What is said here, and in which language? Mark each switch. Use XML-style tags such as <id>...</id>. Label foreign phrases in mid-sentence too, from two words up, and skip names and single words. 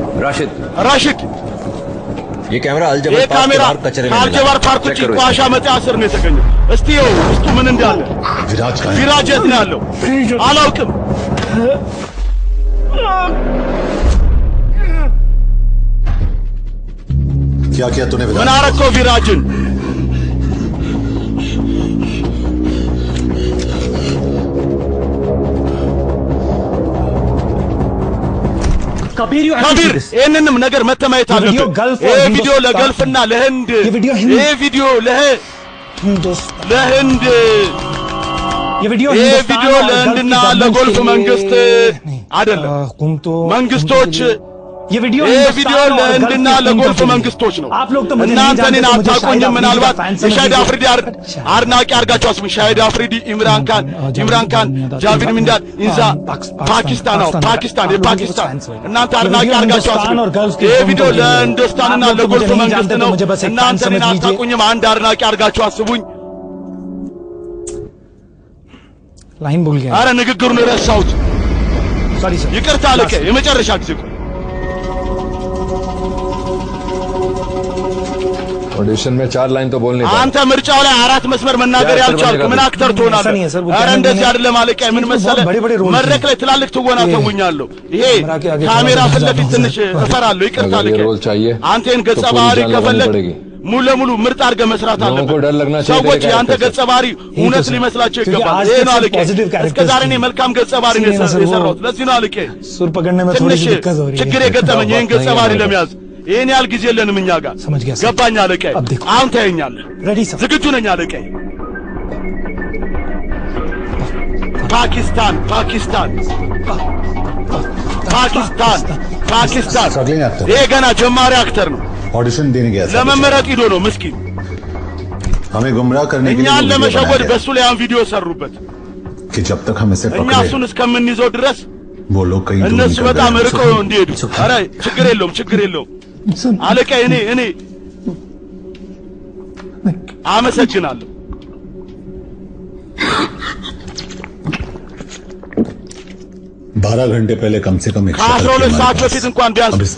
<hi>राशिद ये कैमरा ये कैमरा अल्जबर पार्क</hi> <am>ውጪ ቋሻ መጣያ ስር ነው የተገኘው እስቲ ውስጡ ምን እንዳለ ቪራጅ የት ነው ያለው አላውቅም</am> <hi>क्या किया तूने</hi> <am>ምን አረከው ቪራጅን</am> <hi>कबीर</hi> <am>ይሄንንም ነገር መተማየት አለበት ይሄ ቪዲዮ ለገልፍና ለህንድ ይሄ ቪዲዮ ለህንድ</am> <hi>ये वीडियो</hi> <am>ለህንድና ለጎልፍ መንግስት አይደለም መንግስቶች</am> <hi>ये वीडियो</hi> <am>ለህንድና ለጎልፍ መንግስቶች ነው እናንተ እኔን አታውቁኝም ምናልባት የሻሂድ አፍሪዲ አድናቂ አድርጋችሁ አስቡ ሻሂድ አፍሪዲ ኢምራን ካን ጃቪድ ሚንዳድ ኢንዛ ፓኪስታን እናንተ አድናቂ አድርጋችሁ አስቡ ይሄ ቪዲዮ ለህንድስታንና ለጎልፍ መንግስት ነው እናንተ እኔን አታውቁኝም አንድ አድናቂ አድርጋችሁ አስቡኝ</am> <hi>लाइन भूल गया</hi> <am>አረ ንግግሩን ረሳሁት</am> <en>sorry sir</en> <am>ይቅርታ አለቀ የመጨረሻ ጊዜ</am> <hi>ऑडिशन में 4 लाइन तो बोलने</hi> <am>አንተ ምርጫው ላይ አራት መስመር መናገር ያልቻልኩ ምን አክተር ትሆናለህ አረ እንደዚህ አይደለም አለቀ ምን መሰለህ መድረክ ላይ ትላልቅ ትወና ተውኛለሁ ይሄ ካሜራ ፊት ለፊት ትንሽ እፈራለሁ ይቅርታ አለቀ አንተን ገጸ ባህሪ ከፈለክ ሙሉ ለሙሉ ምርጥ አድርገህ መስራት አለበት ሰዎች አንተ ገጸ ባህሪ እውነት ሊመስላቸው ይገባል ይሄ ነው አለቀ እስከ ዛሬ እኔ መልካም ገጸ ባህሪ ነው የሰራሁት ለዚህ ነው አለቀ</am> <hi>सुर पकड़ने में थोड़ी दिक्कत हो रही है</hi> <am>ችግር የገጠመኝ ይሄን ገጸ ባህሪ ለመያዝ ይሄን ያህል ጊዜ የለንም እኛ ጋር ገባኝ አለቀ አሁን ታየኛለህ ዝግጁ ነኝ አለቀ ፓኪስታን ይሄ ገና ጀማሪ አክተር ነው</am> <hi>ऑडिशन देने गया था</hi> <am>ለመመረጥ ሄዶ ነው ምስኪን</am> <hi>हमें गुमराह करने के लिए</hi> <am>እኛን ለመሸወድ በሱ ላይ ያን ቪዲዮ ሰሩበት</am> <hi>कि जब तक हम इसे</hi> <am>እኛ እሱን እስከምንይዘው ድረስ</am> <hi>वो लोग कहीं</hi> <am>እነሱ በጣም ርቀው እንዲሄዱ አረ ችግር የለውም አለቃ እኔ አመሰግናለሁ</am> <hi>12 घंटे पहले कम से कम</hi> <am>12 ሰዓት በፊት እንኳን ቢያንስ</am>